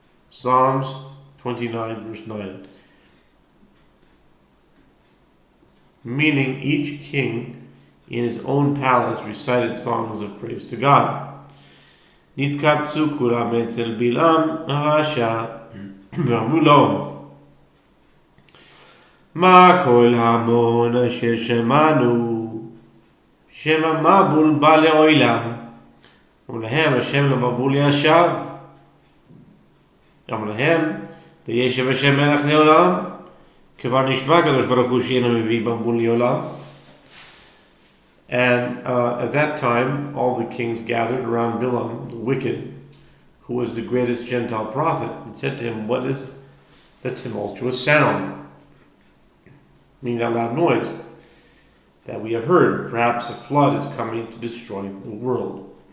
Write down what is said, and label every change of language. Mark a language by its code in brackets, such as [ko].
[en] Psalms 29 verse 9. Meaning each king in his own palace recited songs of praise to God. [he] נתקבצו כולם אצל בלעם הרשע ואמרו לו מה כל המון אשר שמענו שם המבול בא לעולם אמרו להם השם למבול ישב אמרו להם וישב השם מלך לעולם כבר נשמע הקדוש ברוך הוא שאינו מביא מבול לעולם. [en] And at that time, all the kings gathered around Bilam, the wicked, who was the greatest Gentile prophet, and said to him, "What is the tumultuous sound?" Meaning that loud noise that we have heard. Perhaps a flood is coming to destroy the world.